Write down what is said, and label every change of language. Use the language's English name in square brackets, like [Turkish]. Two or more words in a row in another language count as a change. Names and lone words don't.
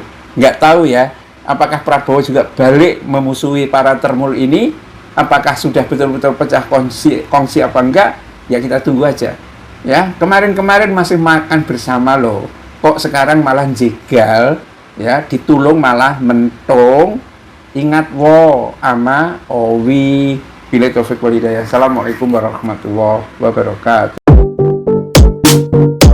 [Indonesian] Nggak tahu ya, apakah Prabowo juga balik memusuhi para termul ini? Apakah sudah betul-betul pecah kongsi apa enggak? Ya kita tunggu aja. Ya, kemarin-kemarin masih makan bersama loh. Kok sekarang malah jegal, ya, [Javanese] ditulung malah mentung. [Indonesian] Ingat wo ama owi. [Arabic] بالله التوفيق والهداية. السلام عليكم ورحمة الله وبركاته.